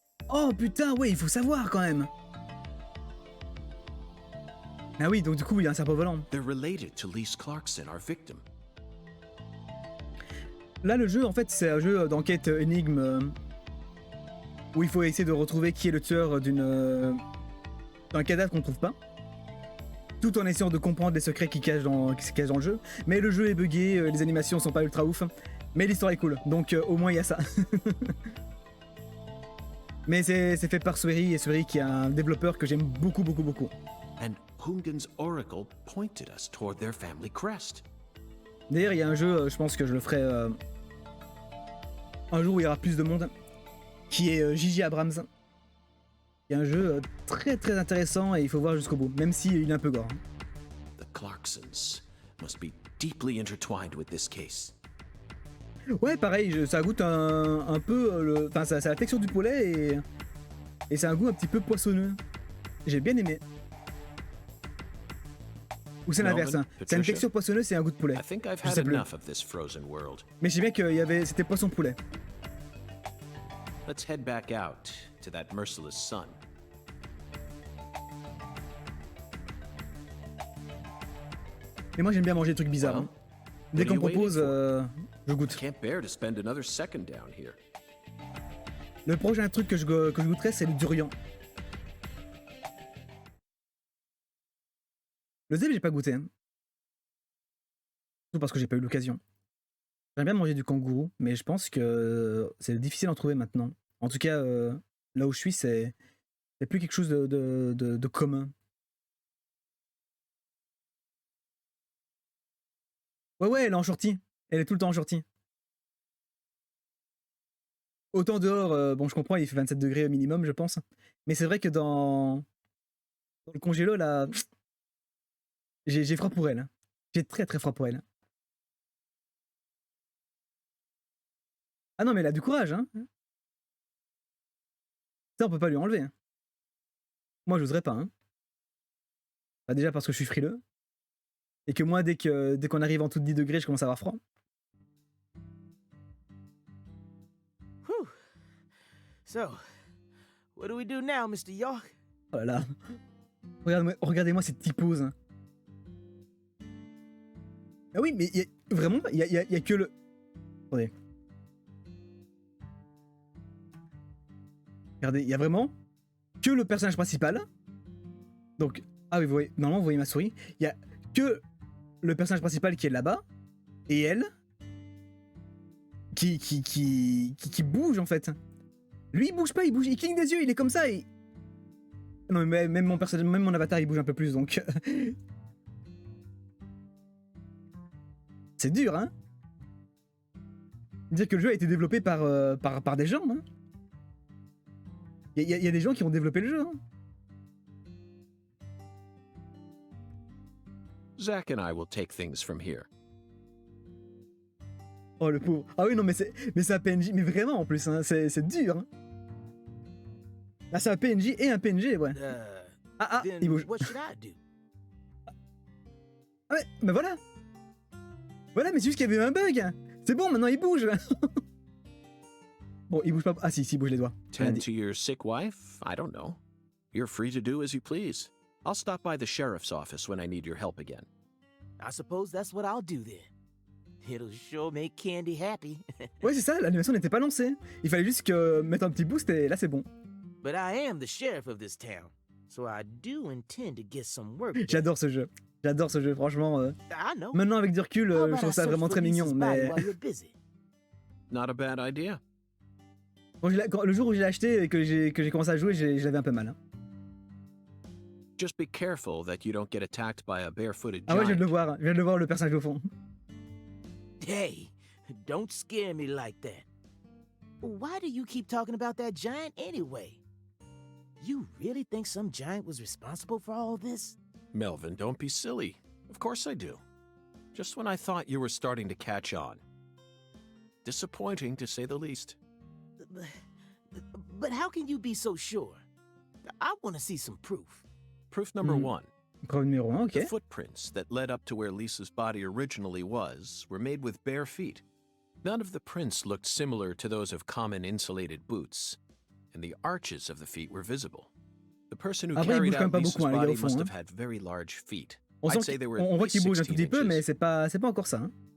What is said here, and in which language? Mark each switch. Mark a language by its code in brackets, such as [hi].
[fr] Oh putain, ouais, il faut savoir quand même! Ah oui, donc du coup, il y a un serpent volant. [en] They're related to Lise Clarkson, our victim. [fr] Là, le jeu, en fait, c'est un jeu d'enquête énigme où il faut essayer de retrouver qui est le tueur d'un cadavre qu'on ne trouve pas, tout en essayant de comprendre les secrets qui se cachent dans le jeu. Mais le jeu est buggé, les animations sont pas ultra ouf, mais l'histoire est cool, donc au moins il y a ça. Mais c'est fait par Swery, et Swery qui est un développeur que j'aime beaucoup, beaucoup, beaucoup. [en] And Hungan's oracle pointed us toward their family crest. [fr] D'ailleurs, il y a un jeu, je pense que je le ferai un jour où il y aura plus de monde, qui est J.J. Abrams. Il y a un jeu très très intéressant et il faut voir jusqu'au bout, même s'il est un peu gore. [en] The Clarksons must be deeply intertwined with this case. [fr] Ouais, pareil, ça goûte un peu... Enfin, ça a la texture du poulet et c'est un goût un petit peu poissonneux. J'ai bien aimé. Ou c'est l'inverse, hein. C'est une texture poissonneuse, c'est un goût de poulet. Je sais plus. Mais j'ai bien que c'était poisson poulet. [en] Let's head back out to that merciless sun. [fr] Et moi j'aime bien manger des trucs bizarres. Hein. Dès qu'on me propose, je goûte. [en] Can't bear to spend another second down here. [fr] Le prochain truc que je goûterai, c'est le durian. Le zèbre, j'ai pas goûté. Hein. Surtout parce que j'ai pas eu l'occasion. J'aime bien manger du kangourou, mais je pense que c'est difficile d'en trouver maintenant. En tout cas, là où je suis, c'est plus quelque chose de commun. Ouais, elle est en shorty. Elle est tout le temps en shorty. Autant dehors, bon, je comprends, il fait 27 degrés minimum, je pense. Mais c'est vrai que dans le congélo, là, j'ai froid pour elle. J'ai très très froid pour elle. Ah non, mais elle a du courage, hein. Ça, on peut pas lui enlever. Hein. Moi, j'oserais pas, hein. Bah, déjà parce que je suis frileux. Et que moi, dès qu'on arrive en dessous de 10 degrés, je commence à avoir froid. Whew. [en] So, what do we do now, Mr. York? [fr] Voilà. Regardez-moi cette typose. Ah oui, mais vraiment, il y a que le... Attendez. Regardez, il y a vraiment que le personnage principal. Donc, ah oui, vous voyez, normalement, vous voyez ma souris. Il y a que le personnage principal qui est là-bas. Et elle... Qui bouge, en fait. Lui, il bouge pas, il cligne des yeux, il est comme ça, et... Non, mais même mon avatar, il bouge un peu plus, donc... C'est dur, hein. Dire que le jeu a été développé par des gens, hein. Il y a des gens qui ont développé le jeu, hein. [en] Zach and I will take things from here. [fr] Oh, le pauvre. Ah oui, non, mais c'est un PNJ, mais vraiment, en plus, hein, c'est dur, hein. Ah, c'est un PNJ et un PNG, ouais. Il bouge. Ah ouais, bah voilà. Voilà, mais c'est juste qu'il y avait un bug. C'est bon, maintenant il bouge. Bon, il bouge pas. Ah si, il bouge les doigts. [en] Tend to your sick wife? I don't know. You're free to do as you please. I'll stop by the sheriff's office when I need your help again. I suppose that's what I'll do then. It'll sure make Candy happy. [fr] Ouais, c'est ça, l'animation n'était pas lancée. Il fallait juste mettre un petit boost et là c'est bon. [en] But I am the sheriff of this town, so I do intend to get some work. [fr] J'adore ce jeu. J'adore ce jeu, franchement. Maintenant, avec du recul, je trouve ça vraiment très mignon, mais... [en] Not a bad idea. [fr] Le jour où je l'ai acheté et que j'ai commencé à jouer, j'avais un peu mal. Hein. [en] Just be careful that you don't get attacked by a barefooted giant. [fr] Ah ouais, je viens de le voir le personnage au fond. [en] Hey, don't scare me like that. Why do you keep talking about that giant anyway? You really think some giant was responsible for all this? Melvin, don't be silly. Of course I do. Just when I thought you were starting to catch on. Disappointing, to say the least. But how can you be so sure? I want to see some proof. Proof number one. [fr] Preuve numéro 1, ok. [en] The footprints that led up to where Lisa's body originally was were made with bare feet. None of the prints looked similar to those of common insulated boots, and the arches of the feet were visible. The person who carried out Lisa's body must have had very large feet. I'd say they were [fr] on voit qu'il bouge un tout petit peu, mais c'est pas encore ça. Hein.